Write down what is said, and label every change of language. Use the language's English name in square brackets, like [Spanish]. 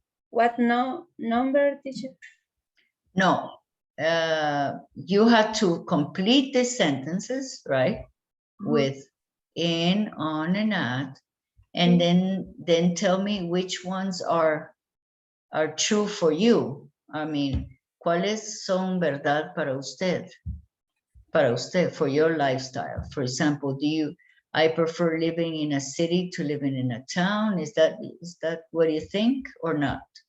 [English] What number, teacher? No, you have to complete the sentences, right? With in, on, and at, and then tell me which ones are true for you. I mean, [Spanish] ¿cuáles son verdad para usted? Para usted, [English] for your lifestyle. For example, I prefer living in a city to living in a town. Is that what you think or not?